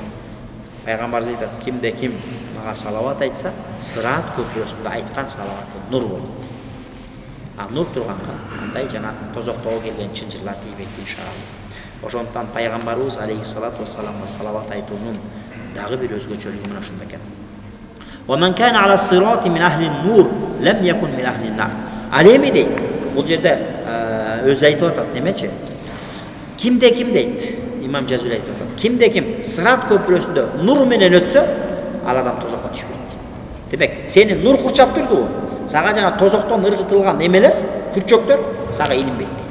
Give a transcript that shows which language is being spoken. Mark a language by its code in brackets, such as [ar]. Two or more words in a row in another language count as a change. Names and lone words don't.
[ky] Пайгамбарыбыз айтат, кимде ким мага салават айтса, сырат көпүрөсүндө айткан салаваты нур болот. нур турганга андай жана тозоктого келген чынжырлар тийбек иншалла. Ошондуктан пайгамбарыбыз [ar] عليه الصلاة والسلام [ky] салават айтуунун дагы бир өзгөчөлүгү мына ушунда экен. [ar] ومن كان على الصراط من أهل النور لم يكن من أهل النار. [ky] Alemi deydi. Bu жерде өзү айтып атат немечи? Кимде ким дейт? İmam Cazuli айтып атат. Кимде ким сырат көпүрөсүндө нур менен өтсө, ал адам тозокко түшпөйт. Демек, сени нур курчап турду. Сага жана тозоктон ыргытылган эмелер, күрчөктөр сага илинбейт дейт.